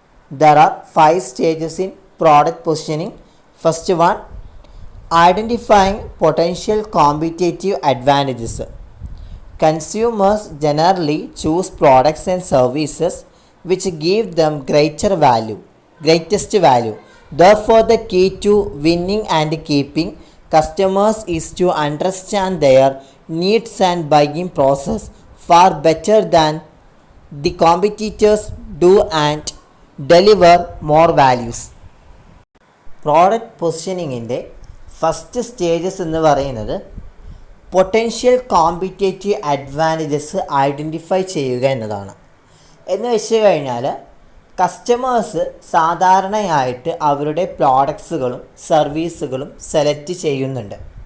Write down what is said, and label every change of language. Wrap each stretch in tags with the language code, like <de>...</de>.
<en>There are 5 stages in product positioning. First one, identifying potential competitive advantages. Consumers generally choose products and services which give them greatest value. Therefore, the key to winning and keeping customers is to understand their needs and buying process far better than the competitors do and deliver more values.</en> <ml>Product പൊസിഷനിങ്ങിൻ്റെ first stages എന്ന് പറയുന്നത് potential competitive advantages identify ചെയ്യുക എന്നതാണ്. എന്ന് വെച്ച് കഴിഞ്ഞാൽ customers സാധാരണയായിട്ട് അവരുടെ പ്രോഡക്ട്സുകളും സർവീസുകളും സെലക്ട് ചെയ്യുന്നുണ്ട്.</ml>